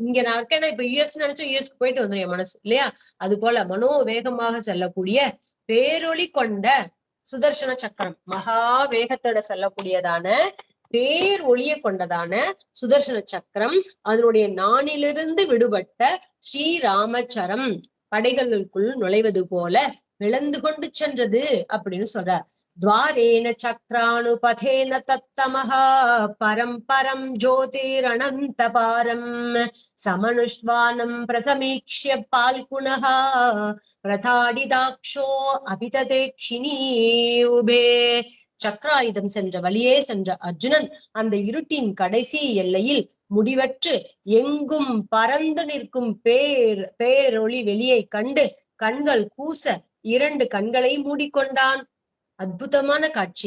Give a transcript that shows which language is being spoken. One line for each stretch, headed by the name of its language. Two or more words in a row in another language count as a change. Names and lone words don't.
Tamil: இங்க நான் இருக்கேன்னா இப்ப யுஎஸ் நினைச்சா யுஎஸ்க்கு போயிட்டு வந்துடும் என் மனசு இல்லையா? அது போல மனோவேகமாக செல்லக்கூடிய பேரொளி கொண்ட சுதர்சன சக்கரம், மகா வேகத்தோட செல்லக்கூடியதான பேர் ஒளிய கொண்டதான சுதர்சன சக்கரம் அதனுடைய நானிலிருந்து விடுபட்ட ஸ்ரீராமச்சரம் படைகளுக்குள் நுழைவது போல விளந்து கொண்டு சென்றது அப்படின்னு சொல்றார்.
Sanskrit: द्वारेण चक्रानुपथेन तत्तमः परं परं ज्योतिरनन्तपारं समनुष्वानं प्रसमीक्ष्य पाल्कुणः प्रताडिताक्षो अभितदेक्षिणी उभे.
Tamil: சக்கராயுதம் சென்ற வழியே சென்ற அர்ஜுனன் அந்த இருட்டின் கடைசி எல்லையில் முடிவற்று எங்கும் பறந்து நிற்கும் பேரொளி வெளியை கண்டு கண்கள் கூச 2 கண்களை மூடிக்கொண்டான். அற்புதமான காட்சி.